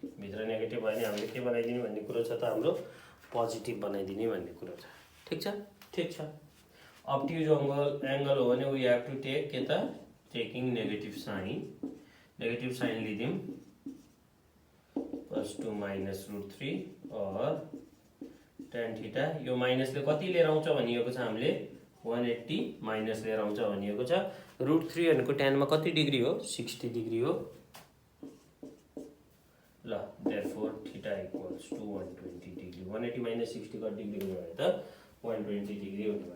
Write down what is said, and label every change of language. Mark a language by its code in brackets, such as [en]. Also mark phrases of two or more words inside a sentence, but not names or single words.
[ne] भित्र नेगेटिभ भयो भने हामीले के बनाइदिने भन्ने कुरो छ त, हाम्रो पोजिटिभ बनाइदिने भन्ने कुरो छ। ठिक छ, ठिक छ। [en] obtuse angle [ne] हो भने [en] we have to take [ne] के त, [en] taking negative sign [ne] लिदिउँ [en] plus to minus [ne] √3 और [en] tan theta, [ne] यो माइनसले कति लिएर आउँछ भनिएको छ हामीले 180 माइनस लिएर आउँछ भनिएको छ। √3 भनेको ट्यानमा कति डिग्री हो, 60 डिग्री हो। [en] ल therefore theta equals to 120 degree. [ne] 180 माइनस 60 कति डिग्री हुने भयो त 120 डिग्री हुने भयो।